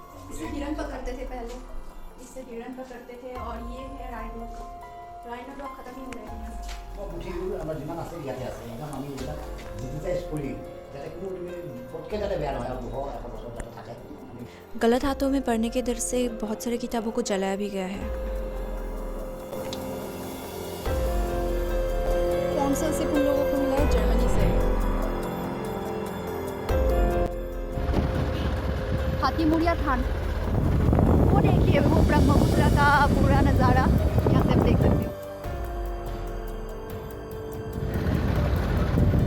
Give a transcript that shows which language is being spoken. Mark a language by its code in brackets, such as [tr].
[hi] इससे हिरण पकड़ते थे पहले, इससे हिरण पकड़ते थे। और ये है राइनो, राइनो तो अब खत्म ही हो गया है। [as] পুথিবোৰ আমাৰ যিমান আছে ইয়াতে আছে, একদম আমি এইবিলাক ডিজিটাইজ কৰি যাতে কোনো পটকৈ যাতে বেয়া নহয়, আৰু 200-100 বছৰ যাতে থাকে। [hi] गलत हाथों में पढ़ने के डर से बहुत सारी किताबों को जलाया भी गया है। कौन सा सिर्फ उन लोगों को मिला है? जर्मनी से। हाथीमुड़िया थान, वो देखिए, वो ब्रह्मपुत्र का पूरा नज़ारा यहाँ से आप देख सकते हो।